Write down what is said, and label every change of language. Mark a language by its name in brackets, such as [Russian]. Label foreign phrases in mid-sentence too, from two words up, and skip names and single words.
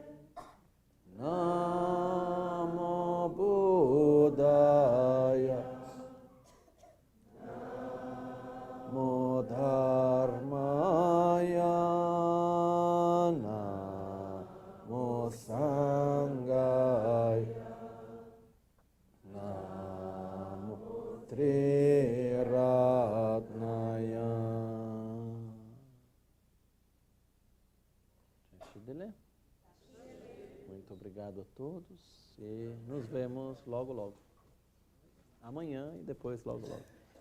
[Pali] Namo Buddhaya, Namo Dharmaya, Namo Sangaya, Namo Tri Ratnaya. [Portuguese] Muito obrigado a todos e nos vemos logo, logo. Amanhã e depois logo, logo.